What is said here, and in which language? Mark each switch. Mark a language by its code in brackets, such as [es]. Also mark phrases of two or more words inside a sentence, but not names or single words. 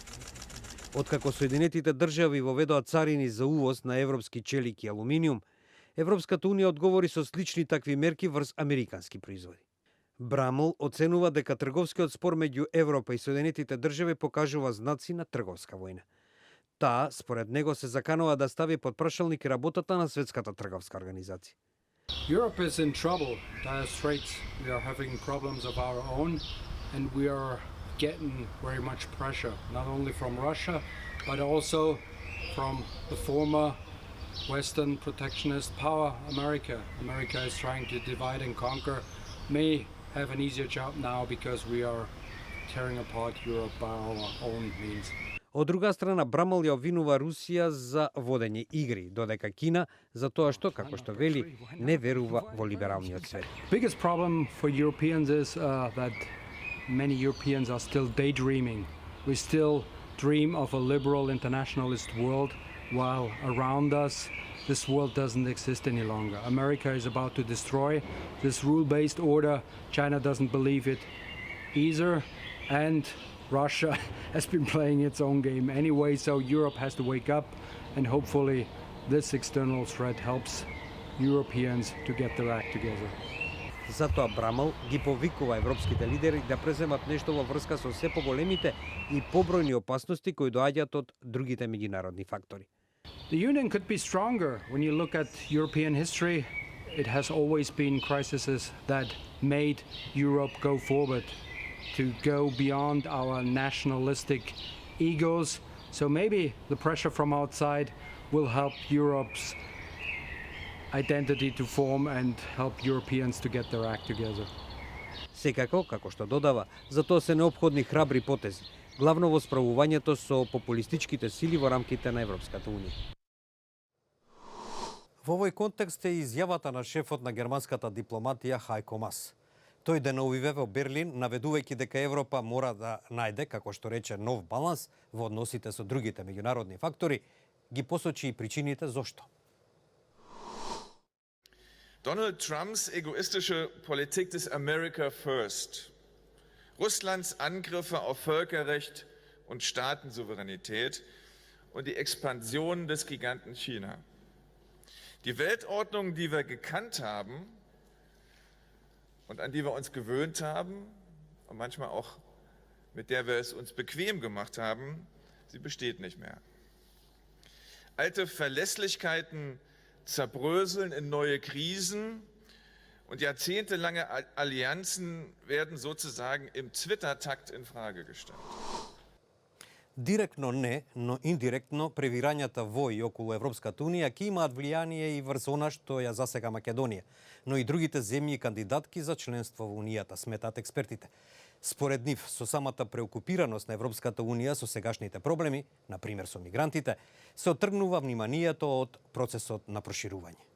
[mk] Откако Соединетите држави воведоа царини за увоз на европски челик и алуминиум, Европската Унија одговори со слични такви мерки врз американски производи. Брамл оценува дека трговскиот спор меѓу Европа и Соединетите држави покажува знаци на трговска војна. Таа, според него, се заканува да стави под прашалник работата на Светската трговска организација. [en] Europe is in trouble, dire straits. We are having problems of our own and we are getting very much pressure, not only from Russia, but also from the former Western protectionist power, America. America is trying to divide and conquer, may have an easier job now because we are tearing apart Europe by our own means. [mk] Од друга страна, Брамал ја обвинува Русија за водење игри, додека Кина за тоа што, како што вели, не верува во либералниот свет. [en] Biggest problem for Europeans is that many Europeans are still daydreaming. We still dream of a liberal internationalist world, while around us this world doesn't exist any longer. America is about to destroy this rule-based order. China doesn't believe it either, and Russia has been playing its own game anyway, so Europe has to wake up, and hopefully this external threat helps Europeans to get their act together. [mk] Затоа Брамал ги повикува европските лидери да преземат нешто во врска со се поголемите и побројни опасности кои доаѓаат од другите меѓународни фактори. [en] The Union could be stronger. When you look at European history, it has always been crises that made Europe go forward, to go beyond our nationalistic egos. So maybe the pressure from outside will help Europe's identity to form and help Europeans to get their act together. [mk] Секако, како што додава, за тоа се неопходни храбри потези, главно во справувањето со популистичките сили во рамките на Европската Унија. Во овој контекст е изјавата на шефот на германската дипломатија Хајко Мас. Тој деновиве во Берлин, наведувајќи дека Европа мора да најде, како што рече, нов баланс во односите со другите меѓународни фактори, ги посочи и причините зошто. [de] Donald Trumps egoistische Politik des America First, Russlands Angriffe auf Völkerrecht und Staatensouveränität und die Expansion des Giganten China. Die Weltordnung, die wir gekannt haben und an die wir uns gewöhnt haben und manchmal auch mit der wir es uns bequem gemacht haben, sie besteht nicht mehr. Alte Verlässlichkeiten zerbröseln in neue Krisen und jahrzehntelange Allianzen werden sozusagen im Twitter-Takt in Frage gestellt. [mk] Директно не, но индиректно превирањата во и околу Европската Унија ќе имаат влијание и врз она што ја засега Македонија, но и другите земји кандидатки за членство во Унијата, сметаат експертите. Според нив, со самата преокупираност на Европската Унија со сегашните проблеми, например со мигрантите, се отргнува вниманието од процесот на проширување.